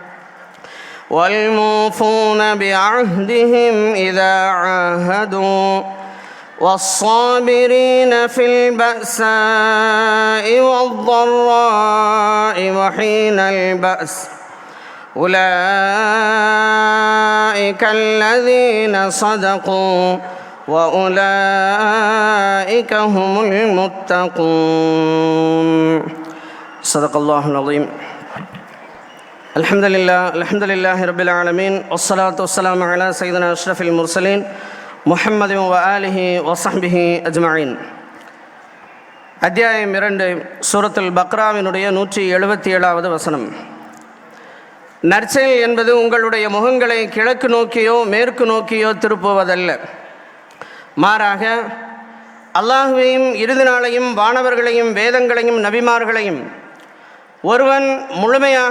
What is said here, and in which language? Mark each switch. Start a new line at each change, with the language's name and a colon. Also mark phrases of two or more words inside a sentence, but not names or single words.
Arabic: والموفون بعهدهم إذا عاهدوا والصابرين في البأساء والضراء وحين البأس أولئك الذين صدقوا وأولئك هم المتقون. صدق الله العظيم. الحمد لله رب العالمين والصلاة والسلام على سيدنا أشرف المرسلين محمد وآله وصحبه أجمعين.
Tamil: அத்தியாயம் 2 சூரத்துல் பக்ராவினுடைய 177வது வசனம். நற்செயல் என்பது உங்களுடைய முகங்களை கிழக்கு நோக்கியோ மேற்கு நோக்கியோ திருப்புவதல்ல, மாறாக அல்லாஹுவையும் இறுதி நாளையும் வானவர்களையும் வேதங்களையும் நபிமார்களையும் ஒருவன் முழுமையாக